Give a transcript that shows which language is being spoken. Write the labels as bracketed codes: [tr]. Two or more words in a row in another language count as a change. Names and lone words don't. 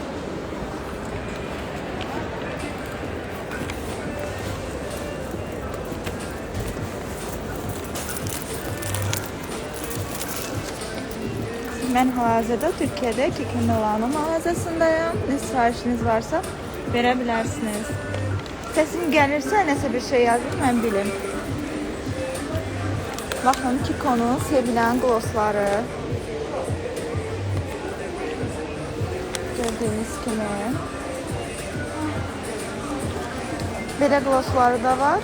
[tr] Ben hal-hazırda Türkiye'de Kiko Milano mağazasındayım. Ne sifarişiniz varsa verebilirsiniz. Sesim gelirse [az] nəsə bir şey yazın, mən bilim. Baxın Kiko'nun sevilen glossları. Gördüğünüz kimi. Belə glossları da var.